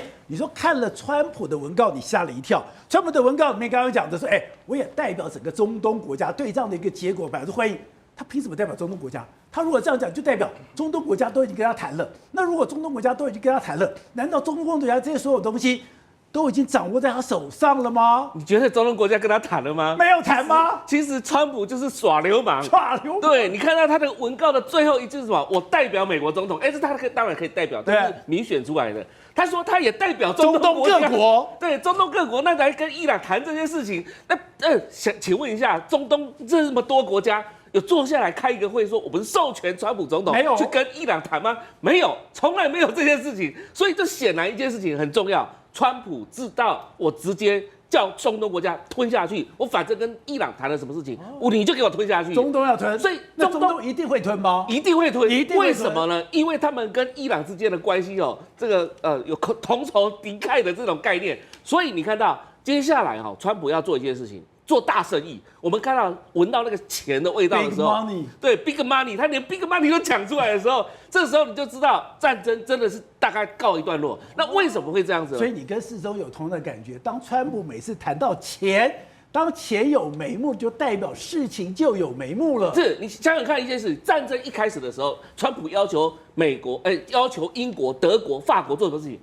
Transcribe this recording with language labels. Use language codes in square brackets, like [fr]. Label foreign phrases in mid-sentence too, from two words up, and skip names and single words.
[zh] 你說看了川普的文告，你嚇了一跳。川普的文告裡面剛剛講的說，我也代表整個中東國家對這樣的一個結果表示歡迎。他憑什麼代表中東國家？他如果這樣講，就代表中東國家都已經跟他談了。那如果中東國家都已經跟他談了，難道中東國家這些所有東西都已經掌握在他手上了嗎？你覺得中東國家跟他談了嗎？沒有談嗎？其實川普就是耍流氓。耍流氓。對，你看到他的文告的最後一句是什麼？我代表美國總統。這他當然可以代表，但是民選出來的。他說他也代表中東各國。对，中東各國，那來跟伊朗談這件事情。請問一下，中東這麼多國家。有坐下來開一個會，說我們授權川普總統去跟伊朗談嗎？沒有，從來沒有這件事情。所以這顯然一件事情很重要，川普知道我直接叫中東國家吞下去，我反正跟伊朗談了什麼事情，你就給我吞下去。中東要吞，所以中東一定會吞嗎？一定會吞，一定會吞。為什麼呢？因為他們跟伊朗之間的關係這個有同仇敵愾的這種概念，所以你看到接下來川普要做一件事情。做大生意，我們看到聞到那個錢的味道的時候， 對 [en] big money， [zh] 他連 [en] big money [zh] 都講出來的時候，這時候你就知道戰爭真的是大概告一段落。那為什麼會這樣子？所以你跟世忠有同樣的感覺，當川普每次談到錢，當錢有眉目，就代表事情就有眉目了。是你想想看一件事，戰爭一開始的時候，川普要求美國，要求英國、德國、法國做什麼事情？